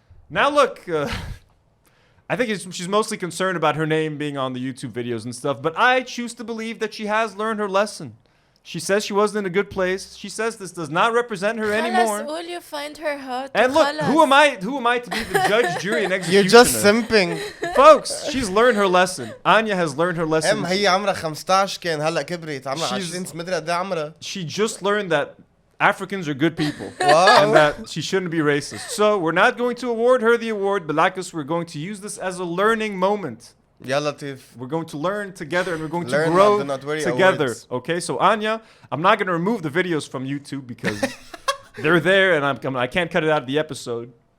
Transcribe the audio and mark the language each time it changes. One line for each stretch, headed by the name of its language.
English: Now look, I think she's mostly concerned about her name being on the YouTube videos and stuff, but I choose to believe that she has learned her lesson. She says she wasn't in a good place. She says this does not represent her anymore. Will you find her hot? And look, who am I to be the judge, jury, and executioner? You're just simping. Folks, she's learned her lesson. Anya has learned her lesson.
Arabic: هي عمرها 15 كان هلا كبرت عمرها 20 مدري قد عمرها.
English: She just learned that Africans are good people. Wow. And that she shouldn't be racist. So we're not going to award her the award, but like us, we're going to use this as a learning moment.
Arabic: يا لطيف.
English: We're going to learn together and we're going Learn to grow the Not Worry together. Awards. Okay, so Anya, I'm not going to remove the videos from YouTube because they're there and I can't cut it out of the episode.